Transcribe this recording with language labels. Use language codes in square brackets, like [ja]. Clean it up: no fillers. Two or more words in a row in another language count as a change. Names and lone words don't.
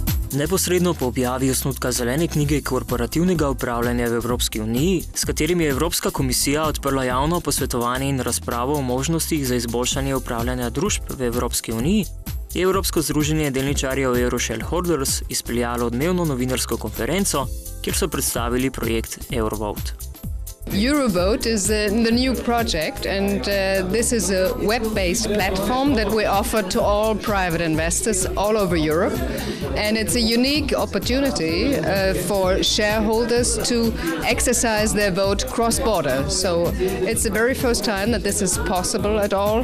[sl] Neposredno po objavi osnutka zelene knjige korporativnega upravljanja v Evropski uniji, s katerim je Evropska komisija odprla javno posvetovanje in razpravo o možnostih za izboljšanje upravljanja družb v Evropski uniji, je Evropsko združenje delničarjev Euroshareholders izpeljalo odmevno novinarsko konferenco, kjer so predstavili projekt Eurovote. [en] Eurovote is the new project, and this is a web-based platform that we offer to all private investors all over Europe. And it's a unique opportunity for shareholders to exercise their vote cross-border. So it's the very first time that this is possible at all.